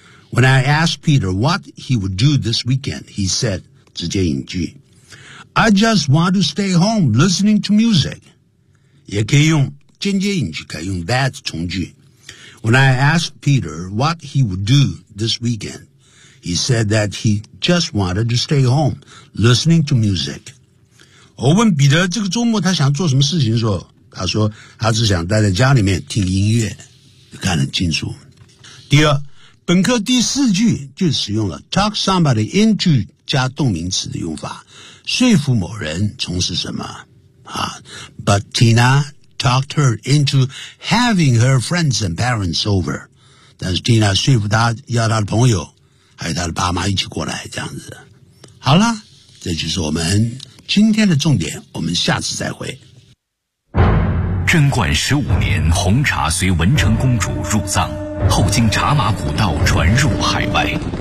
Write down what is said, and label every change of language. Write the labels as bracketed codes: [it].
[en] When I asked Peter what he would do this weekend, he said, [zh] 直接引句 [en] I just want to stay home listening to music. [zh] 也可以用间接引句可以用 that 从句 [en] When I asked Peter what he would do this weekend, he said that he just wanted to stay home listening to music. [zh] 我问彼得这个周末他想做什么事情的时候他说他只想待在家里面听音乐就看得清楚。第二本课第四句就使用了 [en] talk somebody into [zh] 加动名词的用法说服某人从事什么啊 [en] But Tina talked her into having her friends and parents over. [zh] 但是 Tina 说服她要她的朋友还有她的爸妈一起过来这样子。好了，这就是我们今天的重点，我们下次再会。贞观十五年，红茶随文成公主入藏，后经茶马古道传入海外。